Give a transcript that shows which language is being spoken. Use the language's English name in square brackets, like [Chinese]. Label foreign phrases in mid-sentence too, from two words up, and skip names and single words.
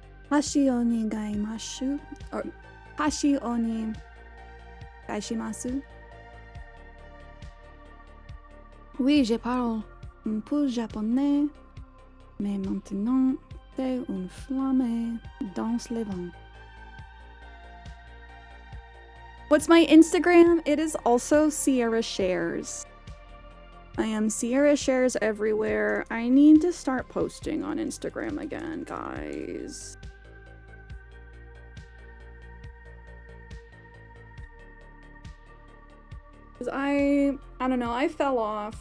[French] Hashi oni gaimashu? Or hashi oni gaishimasu? Oui, je parle un peu japonais, mais maintenant c'est une flamme dans le vent. [English] What's my Instagram? It is also CierraShares. I am CierraShares everywhere. I need to start posting on Instagram again, guys. Cause I don't know, I fell off.